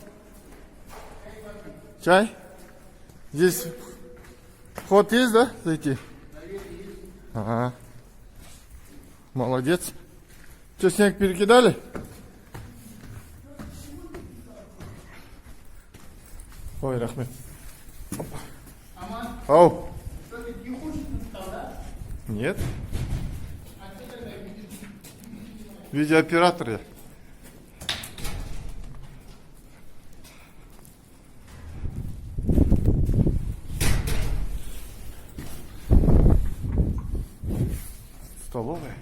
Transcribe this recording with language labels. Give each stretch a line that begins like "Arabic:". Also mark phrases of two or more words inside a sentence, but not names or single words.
Russian: Чай? Здесь вход есть, да? Зайти? Ага. Молодец. Что, снег перекидали? Ой, рахмет. Аман, Ау. что ты не хочешь представлять? Нет. А ты тогда видишь? Видеооператор я. Столовая.